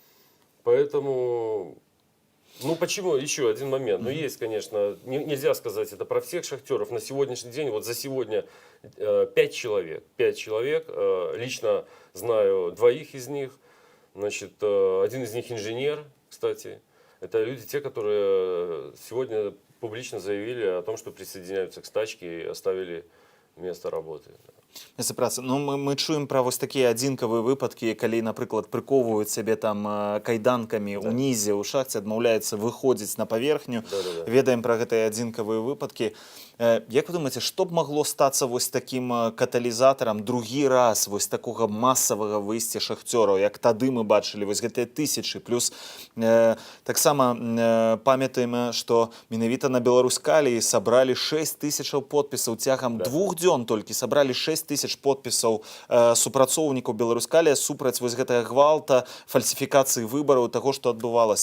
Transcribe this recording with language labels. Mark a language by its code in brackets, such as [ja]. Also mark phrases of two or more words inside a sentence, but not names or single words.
[ru] Поэтому, ну почему, еще один момент, ну есть, конечно, нельзя сказать это про всех шахтеров, на сегодняшний день, вот за сегодня 5 человек, лично знаю 2 из них, значит, один из них инженер, кстати, это люди, те, которые сегодня публично заявили о том, что присоединяются к стачке и оставили место работы. [be] Месца працы. Ну, мы чуем пра вось такія адзінкавыя выпадкі, калі, напрыклад, прыковваюць сябе там кайданкамі ўнізе ў шахце, адмаўляецца выходзіць на паверхню. Ведаем пра гэтыя адзінкавыя выпадкі. Як вы думаеце, што б магло стацца вось такім каталізатарам другі раз вось такога масавага выйсця шахцёраў, як тады мы бачылі вось гэтыя тысячы, плюс таксама памятаем, што менавіта на Беларускалі сабралі 6 тысячаў подпісаў цягам 2 дзён толькі сабралі 6 тысяч подпісаў супрацоўнікаў Беларускалі супраць вось гэтага гвалта, фальсіфікацыі выбараў, таго, што адбывалася.